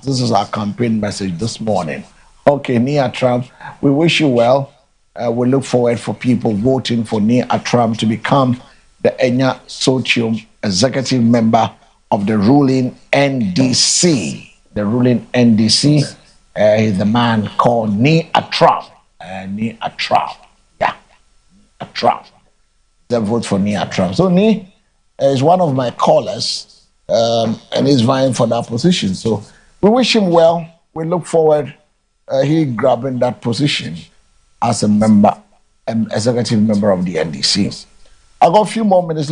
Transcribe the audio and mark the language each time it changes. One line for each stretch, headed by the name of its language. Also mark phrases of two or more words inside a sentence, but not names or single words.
English: This is our campaign message this morning. Okay, Nia Trump, we wish you well. We look forward for people voting for Nia Trump to become the Enya Sotium executive member of the ruling NDC. The ruling NDC. He's the man called Ni Atrap. Ni Atrap. Yeah. Atrap. They vote for Ni Atrap. So Ni is one of my callers and he's vying for that position. So we wish him well. We look forward he grabbing that position as a member, executive member of the NDC. I got a few more minutes.